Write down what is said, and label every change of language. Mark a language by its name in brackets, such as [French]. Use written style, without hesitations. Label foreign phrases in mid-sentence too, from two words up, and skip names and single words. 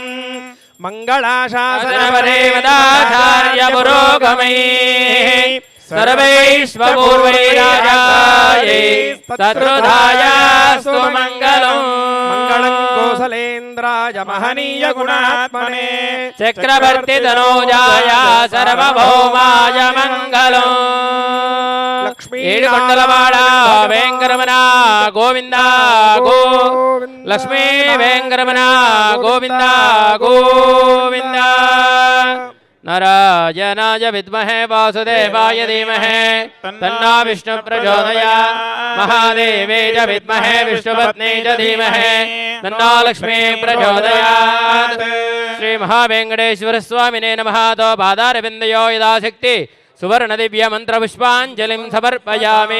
[Sanskrit] मंगलाशासनपरेवदाचार्य पुरोगमैः सर्वैश्वपूर्वैराजायै शत्रुधायास्तु मङ्गलम्। मङ्गलं कौसलेन्द्राय महनीय गुणात्मने चक्रवर्ति तनूजाय सर्वभौमाय मङ्गलम्। [Telugu] ఏడుకొండలవాడ వెంకరమణ గోవింద గో లక్ష్మీ వెంకరమణ గోవింద గోవింద। [Sanskrit] नारायणाय विद्महे वासुदेवाय धीमहि तन्नो विष्णु प्रचोदयात्। महादेवे च विद्महे विष्णुपत्नी च धीमहि तन्नो लक्ष्मी प्रचोदयात्। श्री महावेंकटेश्वर स्वामिने नमः। तो पादारविन्दयो यदाशक्ति सुवर्ण दिव्य मंत्र पुष्पांजलिं समर्पयामि।